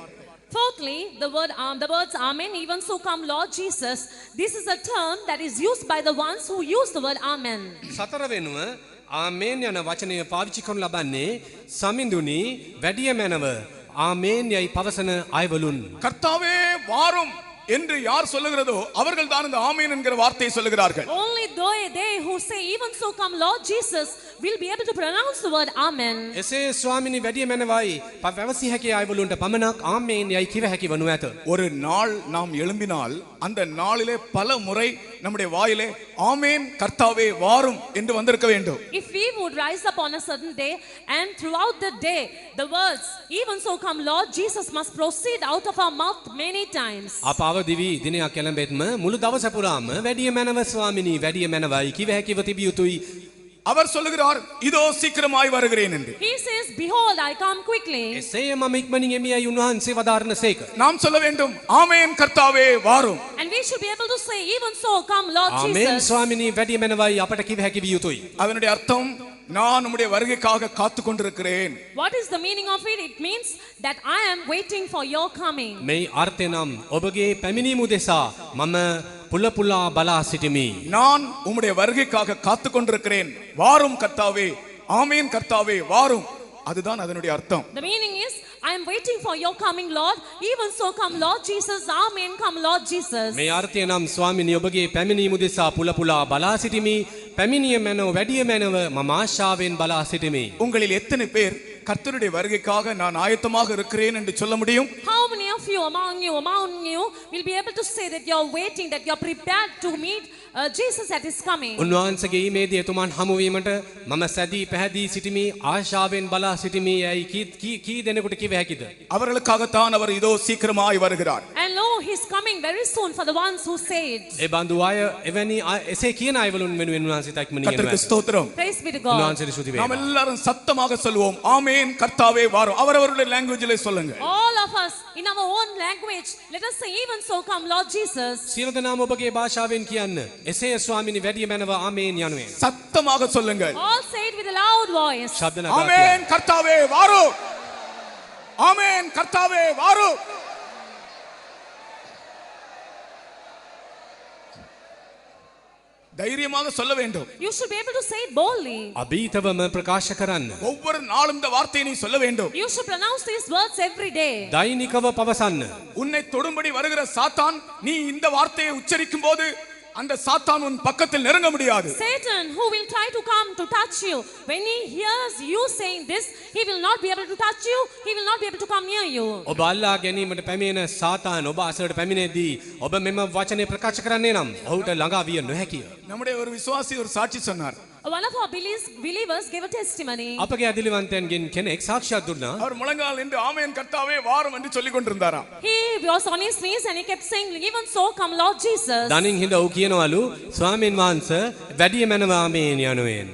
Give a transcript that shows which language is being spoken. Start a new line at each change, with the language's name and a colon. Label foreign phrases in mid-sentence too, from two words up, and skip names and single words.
English: Fourthly, the words amen, even so come Lord Jesus. This is a term that is used by the ones who use the word amen.
Sinhala: සතර වෙනුව ආමේන් යන වචනය පාවිච්චි කරනු ලබන්නේ සමිඳුනි වැඩිය මැනව ආමේන් යයි පවසන අයවලුන්.
Tamil: கர்த்தாவே வாரும் என்று யார் சொல்லுகிறதோ அவர்கள் தான் இந்த ஆமென் என்கிற வார்த்தையை சொல்லுகிறார்கள்.
English: Only they who say even so come Lord Jesus will be able to pronounce the word amen.
Sinhala: එසේ ස්වාමිනී වැඩිය මැනවයි පැවසි හැකි අයවලුන්ට පමණක් ආමේන් යයි කිව හැකි වනු ඇත.
Tamil: ஒரு நாள் நாம் எழும்பினால் அந்த நாளிலே பல முறை நம்முடைய வாயிலே ஆமென் கர்த்தாவே வாரும் என்று வந்திருக்க வேண்டும்.
English: If we would rise up on a certain day and throughout the day the words even so come Lord Jesus must proceed out of our mouth many times.
Sinhala: අප අවදිවි දිනයක් එළඹෙත්ම මුළු දවස පුරාම වැඩිය මැනව ස්වාමිනී වැඩිය මැනවයි කිව හැකිව තිබිය යුතුයි.
Tamil: அவர் சொல்லுகிறார் இதோ சீக்கிரமாய் வருகிறேன் என்று.
English: He says behold I come quickly.
Sinhala: එසේ මම ඉක්මනින් එමියයි උන්වහන්සේ වදාරන සේක.
Tamil: நாம் சொல்ல வேண்டும் ஆமென் கர்த்தாவே வாரும்.
English: And we should be able to say even so come Lord
Sinhala: ආමේන්
English: Jesus.
Sinhala: ස්වාමිනී වැඩිය මැනවයි අපට කිව හැකි විය යුතුයි.
Tamil: அதனுடைய அர்த்தம் நான் உம்முடைய வருகைக்காக காத்து கொண்டிருக்கிறேன்.
English: What is the meaning of it? It means that I am waiting for your coming.
Sinhala: මේ අර්ථය නම් ඔබගේ පැමිණීම උදෙසා මම පුල පුලා බලා සිටිමි.
Tamil: நான் உம்முடைய வருகைக்காக காத்து கொண்டிருக்கிறேன். வாரும் கர்த்தாவே ஆமென் கர்த்தாவே வாரும். அதுதான் அதனுடைய அர்த்தம்.
English: The meaning is I am waiting for your coming Lord. Even so come Lord Jesus. Amen come Lord Jesus.
Sinhala: මේ අර්ථය නම් ස්වාමිනී ඔබගේ පැමිණීම උදෙසා පුල පුලා බලා සිටිමි. පැමිණිය මැනව වැඩිය මැනව මම ආශාවෙන් බලා සිටිමි.
Tamil: உங்களில் எத்தனை பேர் கர்த்தருடைய வருகைக்காக நான் ஆயத்தமாக இருக்கிறேன் என்று சொல்ல முடியும்?
English: How many of you among you will be able to say that you are waiting, that you are prepared to meet Jesus at his coming?
Sinhala: උන්වහන්සේගේ ඊමේදී එතුමන් හමු වීමට මම සැදී පැහැදී සිටිමි ආශාවෙන් බලා සිටිමි යයි කී දෙනෙකුට කිව හැකිද?
Tamil: அவர்களுக்காகத்தான் அவர் இதோ சீக்கிரமாய் வருகிறார்.
English: And lo, he's coming very soon for the ones who say it.
Sinhala: ඒ බඳු අය එවැනි එසේ කියන අයවලුන් වෙනුවෙන් උන්වහන්සේ ඉක්මනින් එනවා.
Tamil: கர்த்தருக்கு ஸ்தோத்திரம்.
English: Praise be to God.
Sinhala: උන්වහන්සේට ස්තුති
Tamil: நாம்
Sinhala: වේවා.
Tamil: எல்லாரும் சத்தமாக சொல்லுவோம் ஆமென் கர்த்தாவே வாரும். அவரவருடைய லாங்குவேஜிலே சொல்லுங்க.
English: All of us in our own language, let us say even so come Lord Jesus.
Sinhala: සියලු දෙනාම ඔබගේ භාෂාවෙන් කියන්න. එසේ ස්වාමිනී වැඩිය මැනව ආමේන් යනුවෙන්.
Tamil: சத்தமாக சொல்லுங்கள்.
English: All say it with a loud voice.
Sinhala: ශබ්ද නගා කියන්න.
Tamil: ஆமென் கர்த்தாவே வாரும். ஆமென் கர்த்தாவே வாரும். தைரியமாக சொல்ல வேண்டும்.
English: You should be able to say it boldly.
Sinhala: අභීතවම ප්‍රකාශ කරන්න.
Tamil: ஒவ்வொரு நாளும் இந்த வார்த்தையை நீ சொல்ல வேண்டும்.
English: You should pronounce these words every day.
Sinhala: දෛනිකව පවසන්න.
Tamil: உன்னை தொடும்படி வருகிற சாத்தான் நீ இந்த வார்த்தையை உச்சரிக்கும் போது அந்த சாத்தான் உன் பக்கத்தில் நெருங்க முடியாது.
English: Satan, who will try to come to touch you, when he hears you saying this, he will not be able to touch you, he will not be able to come near you.
Sinhala: ඔබ අල්ලා ගැනීමට පැමිණෙන සාතාන් ඔබ අසලට පැමිණෙද්දී ඔබ මෙම වචනේ ප්‍රකාශ කරන්නේ නම් ඔහුට ළඟා විය නොහැකිය.
Tamil: நம்முடைய ஒரு விசுவாசி ஒரு சாட்சி சொன்னார்.
English: One of our believers gave a testimony.
Sinhala: අපගේ අදිලිවන්තයන්ගෙන් කෙනෙක් සාක්ෂාත් දුන්නා.
Tamil: அவர் முழங்கால் நின்று ஆமென் கர்த்தாவே வாரும் என்று சொல்லிக் கொண்டிருந்தாராம்.
English: He was on his knees and he kept saying, even so come Lord Jesus.
Sinhala: දනින් හිඳ ඔහු කියනවලු ස්වාමීන් වහන්සේ වැඩිය මැනව ආමේන් යනුවෙන්.